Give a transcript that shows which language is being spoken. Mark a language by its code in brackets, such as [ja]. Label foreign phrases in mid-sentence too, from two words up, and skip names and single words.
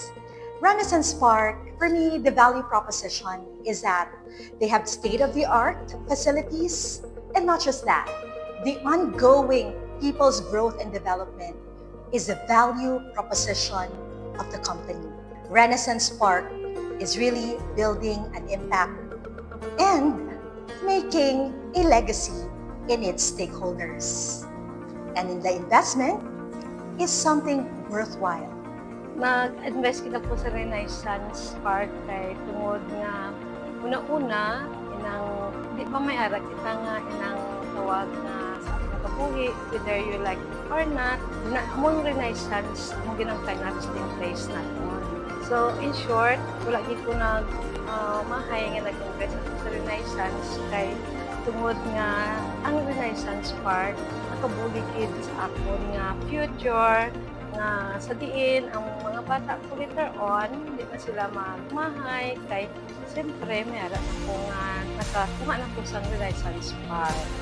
[en] Renaissance Park, for me, the value proposition is that they have state-of-the-art facilities, and not just that, the ongoing people's growth and development is the value proposition of the company. Renaissance Park is really building an impact and making a legacy in its stakeholders. And in the investment is something worthwhile. [hil] Nag-invest kita po sa Renaissance Park kay tungod nga una-una inang di pa may ara kita nga inang tawag na sa ating kabuhi, [en] whether you like it or not, [hil] na among Renaissance ang ginangkay na resting place natin. [en] So in short, [hil] wala gid ko nag mahay nga nag-invest sa Renaissance kay tungod nga ang Renaissance Park nakabuhi gid sa akon nga future nga sa diin ang mga bata ko [en] later on, [hil] hindi na sila magmahay kay siyempre may ara ko nga nakakuha na ko sa Renaissance Park.